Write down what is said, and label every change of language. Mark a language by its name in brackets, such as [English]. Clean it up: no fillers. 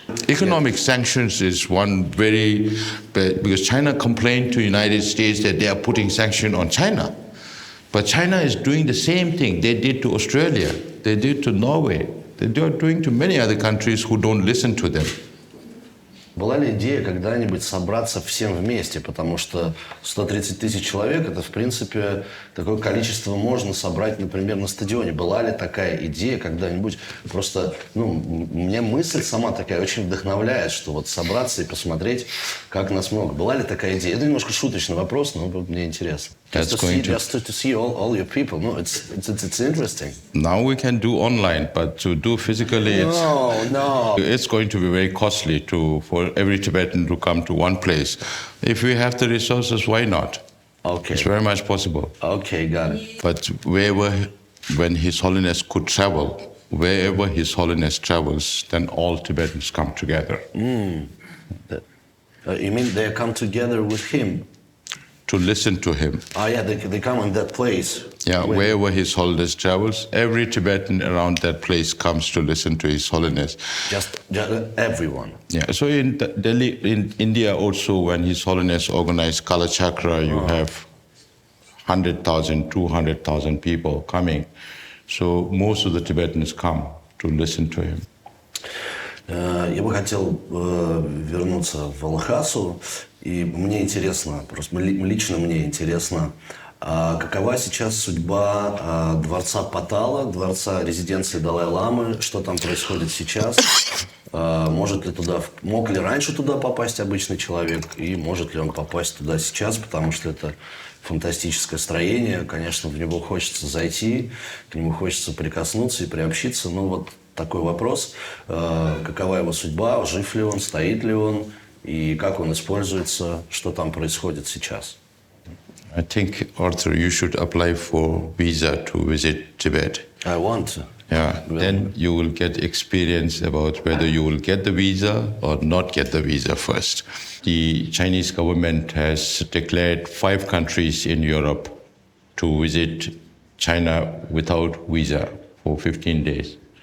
[English] Economic sanctions is one because China complained to the United States that they are putting sanction on China. But China is doing the same thing they did to Australia, they did to Norway, they are doing to many other countries who don't listen to them. [Russian] Была ли идея когда-нибудь собраться всем вместе? Потому что 130 тысяч человек, это, в принципе, такое количество можно собрать, например, на стадионе. Была ли такая идея когда-нибудь? Просто, мне мысль сама такая очень вдохновляет, что вот собраться и посмотреть, как нас много. Была ли такая идея? Это немножко шуточный вопрос, но мне интересно. [English] Just to see all your people. No, it's interesting. Now we can do online, but to do physically, it's going to be very costly for every Tibetan to come to one place. If we have the resources, why not? Okay. It's very much possible. Okay, got it. But when His Holiness could travel, wherever His Holiness travels, then all Tibetans come together. You mean they come together with him? To listen to him. Yeah, they come in that place. Yeah, wherever His Holiness travels, every Tibetan around that place comes to listen to His Holiness. Just everyone. Yeah, so in Delhi, in India also, when His Holiness organized Kala Chakra, you have 100,000, 200,000 people coming. So most of the Tibetans come to listen to him. [Russian] Я бы хотел вернуться в Лхасу, и мне интересно, просто лично мне интересно, какова сейчас судьба дворца Патала, дворца резиденции Далай-ламы, что там происходит сейчас, мог ли раньше туда попасть обычный человек, и может ли он попасть туда сейчас, потому что это фантастическое строение, конечно, в него хочется зайти, к нему хочется прикоснуться и приобщиться, но вот такой вопрос, какова его судьба, жив ли он, стоит ли он, и как он используется, что там происходит сейчас. [English] I think, Artur, you should apply for visa to visit Tibet. I want to. Yeah, then you will get experience about whether you will get the visa or not get the visa first. The Chinese government has declared 5 countries in Europe to visit China without visa for 15 days.